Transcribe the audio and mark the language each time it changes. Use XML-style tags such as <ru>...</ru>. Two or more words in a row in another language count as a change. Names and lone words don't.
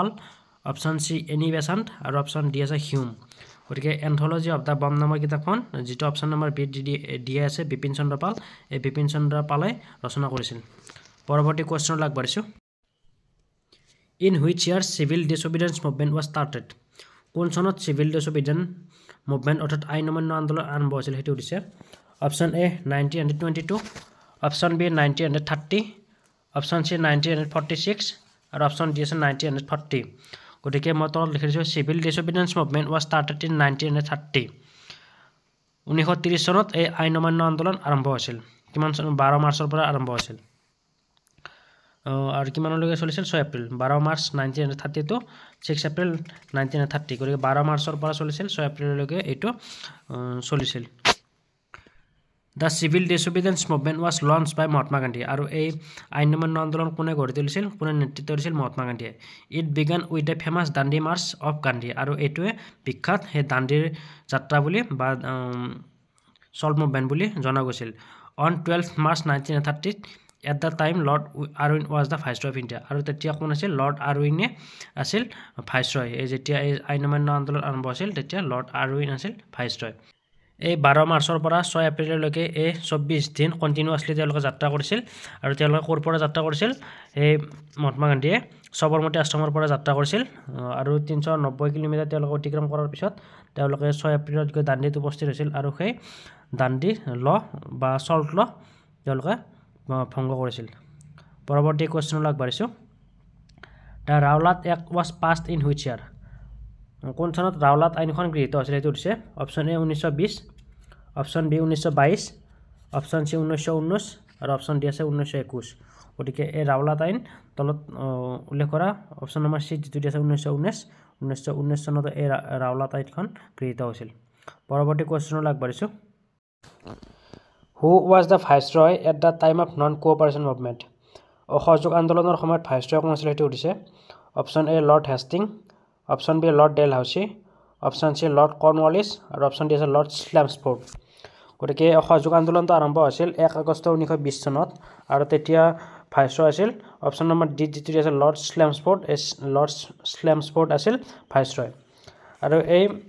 <en>option C</en> <as>এনি বেসান্ট আৰু</as> <en>option D</en> <as>আছে হিউম গতিকে এন্থোলজি অফ দা বম্ব নামৰ কিতাপখন যেটো</as> <en>option number B D</en> <as>আছে বিপিন চন্দ্ৰ পাল এই বিপিন চন্দ্ৰ পালে ৰচনা কৰিছিল পৰৱৰ্তী কুৱেশ্যনলৈ আগবাঢ়িছো</as> <en>in which year civil disobedience movement was started</en> <as>কোন চনত</as> <en>civil disobedience movement</en> <as>অৰ্থাৎ আইন অমান্য আন্দোলন আৰম্ভ হৈছিল হেতু দিছে</as> <en>option A</en> <as>1922</as> <en>option B</en> <as>1930</as> <en>option C</en> <as>1946 আৰু</as> <en>option D</en> <as>আছে 1940 গতিকে মই তলত লিখিছো</as> <en>civil disobedience movement was started in 1930</en> <as>1930 চনত এই আইন অমান্য আন্দোলন আৰম্ভ হৈছিল কিমান 12 মাৰ্চৰ পৰা আৰম্ভ হৈছিল আৰু কিমানলৈকে চলিছিল 6 এপ্ৰিল 12 মাৰ্চ 1930 to 6 এপ্ৰিল 1930 গতিকে 12 মাৰ্চৰ পৰা চলিছিল 6 এপ্ৰিললৈকে এটো চলিছিল</as> <en>The civil disobedience movement was launched by Mahatma Gandhi</en> <as>আৰু এই আইন অমান্য আন্দোলন কোনে গঢ়ি তুলিছিল কোনে নেতৃত্ব দিছিল মহাত্মা গান্ধীয়ে</as> <en>It began with the famous Dandi March of</en> <as>Gandhi আৰু এটোৱে বিখ্যাত হে দাণ্ডিৰ যাত্ৰা বুলি বা</as> <en>salt movement</en> <as>বুলি জনা গৈছিল</as> <en>On 12th March 1930 at the time Lord Irwin was the Viceroy of India</en> <as>আৰু তেতিয়া কোন আছিল লৰ্ড আৰউইনে আছিল ভাইসৰয় এই যেতিয়া এই আইন অমান্য আন্দোলন আৰম্ভ হৈছিল তেতিয়া লৰ্ড আৰউইন আছিল ভাইসৰয় এই 12 মাৰ্চৰ পৰা 6 এপ্ৰিললৈকে এই 24 দিন কন্টিনিউয়াছলি তেওঁলোকে যাত্ৰা কৰিছিল আৰু তেওঁলোকে কোৰ পৰা যাত্ৰা কৰিছিল এই মহাত্মা গান্ধীয়ে সবৰমতী আশ্ৰমৰ পৰা যাত্ৰা কৰিছিল আৰু 390 কিলোমিটাৰ তেওঁলোকে অতিক্ৰম কৰাৰ পিছত তেওঁলোকে 6 এপ্ৰিলত গৈ দাণ্ডিত উপস্থিত হৈছিল আৰু সেই দাণ্ডি ল বা</as> <en>salt law</en> <as>তেওঁলোকে ভংগ কৰিছিল পৰৱৰ্তী কোৱেশ্যনলৈ আগবাঢ়িছো</as> <en>The Rowlatt Act was passed in which year</en> <as>কোন চনত ৰাওলাট আইনখন গৃহীত হৈছিল হেতু দিছে</as> <en>option A</en> <as>1920</as> <en>option B</en> <as>1922</as> <en>option C</en> <as>1919 আৰু</as> <en>option D</en> <as>আছে 1921 গতিকে এই ৰাওলাট আইন তলত উল্লেখ কৰা</as> <en>option number C</en> <as>যেটো আছে 1919 চনত এই ৰাওলাট আইনখন গৃহীত হৈছিল পৰৱৰ্তী কোৱেশ্যনলৈ আগবাঢ়িছো</as> <en>Who was the viceroy at the time of non-cooperation movement</en> <as>অসহযোগ আন্দোলনৰ সময়ত ভাইসৰয় কোন আছিল হেতু দিছে</as> <en>option A</en> <as>লৰ্ড হেষ্টিং</as> <en>option B</en> <as>লৰ্ড ডেলহাউসি</as> <en>option C</en> <as>লৰ্ড কৰ্ণৱালিছ আৰু</as> <en>option D</en> <as>আছে লৰ্ড স্লেমস্ফোৰ্ড গতিকে অসহযোগ আন্দোলনটো আৰম্ভ হৈছিল 1 আগষ্ট 1920 চনত আৰু তেতিয়া ভাইসৰয় আছিল</as> <en>option number D</en> <as>যেটো আছে লৰ্ড স্লেমস্ফোৰ্ড লৰ্ড স্লেমস্ফোৰ্ড আছিল ভাইসৰয় আৰু এই</as>